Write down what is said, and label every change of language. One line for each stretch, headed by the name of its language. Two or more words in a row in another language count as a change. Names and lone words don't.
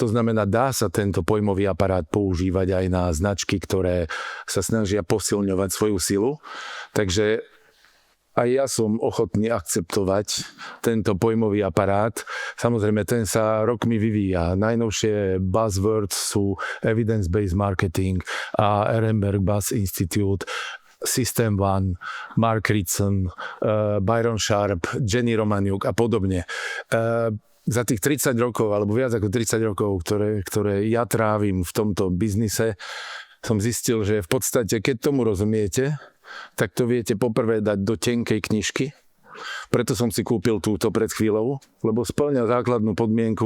Slovak: To znamená, dá sa tento pojmový aparát používať aj na značky, ktoré sa snažia posilňovať svoju silu. Takže aj ja som ochotný akceptovať tento pojmový aparát. Samozrejme, ten sa rokmi vyvíja. Najnovšie buzzwords sú
English: evidence-based marketing
Slovak: a Ehrenberg Bass Institute, System One, Mark Ritson, Byron Sharp, Jenny Romaniuk a podobne. Za tých 30 rokov, alebo viac ako 30 rokov, ktoré ja trávim v tomto biznise, som zistil, že v podstate, keď tomu rozumiete, tak to viete poprvé dať do tenkej knižky. Preto som si kúpil túto pred chvíľou, lebo spĺňa základnú podmienku.